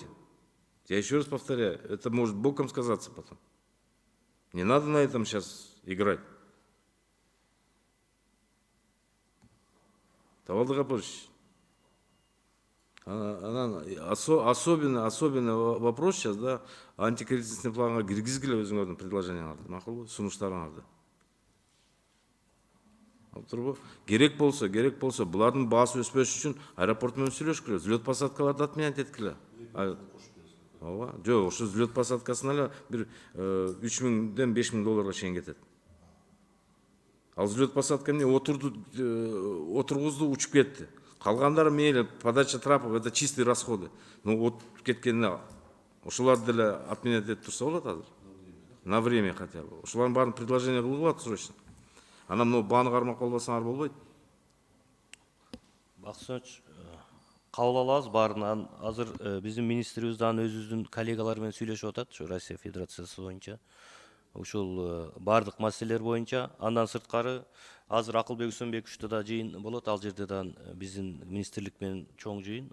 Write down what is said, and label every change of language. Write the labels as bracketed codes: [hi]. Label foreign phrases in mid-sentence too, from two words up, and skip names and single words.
[ru] Я еще раз повторяю, это может боком сказаться потом. Не надо на этом сейчас играть. Тавалды Гапорович, особенно вопрос сейчас, [ky] антикризисный планға киргизгиле өзүңөрдүн предложенияларды, макулбу, сунуштарыңарды. Керек болса, булардын баасы өспөш үчүн аэропорт менен сүйлөшкүлө, [ru] взлет посадкаларды отменять [ky] эткиле. Жок, ошо [ru] взлет посадкасына [ky] эле бир 3000-ден 5000 долларга чейин кетет. Ал [ru] взлет посадка [ky] эмне отургузду, учуп кетти. Калгандары мейли, [ru] подача трапов, это чистые расходы. Ну вот [ky] кеткенине ошоларды деле отменять этип турса болот азыр. [ru] На время хотя бы. [ky] Ошолардын баарын предложение кылып атат срочно. Анан мына бааны кармап калбасаңар болбойт. Баксыныч, кабыл алабыз баарынан. Азыр биздин министрибиз дагы өзүбүздүн коллегалар менен сүйлөшүп атат, ушу Россия Федерациясы боюнча. Ушул бардык маселелер боюнча. Андан сырткары азыр Акылбек Үсөнбековичте да жыйын болот, ал жерде да биздин министрлик менен чоң жыйын.